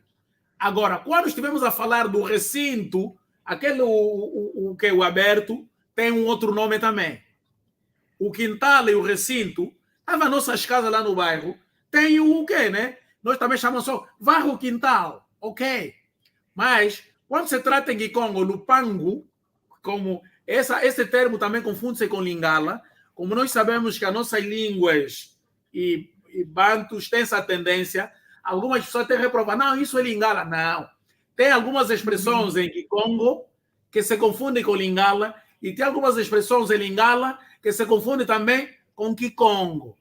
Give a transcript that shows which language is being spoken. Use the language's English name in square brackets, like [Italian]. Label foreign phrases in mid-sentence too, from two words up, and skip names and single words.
[Portuguese] Agora, quando estivermos a falar do recinto, aquele que é o aberto, tem um outro nome também. O quintal e o recinto, as nossas casas lá no bairro, tem o quê, né? Nós também chamamos só varro quintal, ok? Mas, quando se trata em Kikongo, lupango, como esse termo também confunde-se com lingala, como nós sabemos que as nossas línguas e bantus têm essa tendência, algumas pessoas têm reprovar, não, isso é lingala. Não. Tem algumas expressões em Kikongo que se confundem com lingala e tem algumas expressões em lingala que se confundem também com Kikongo.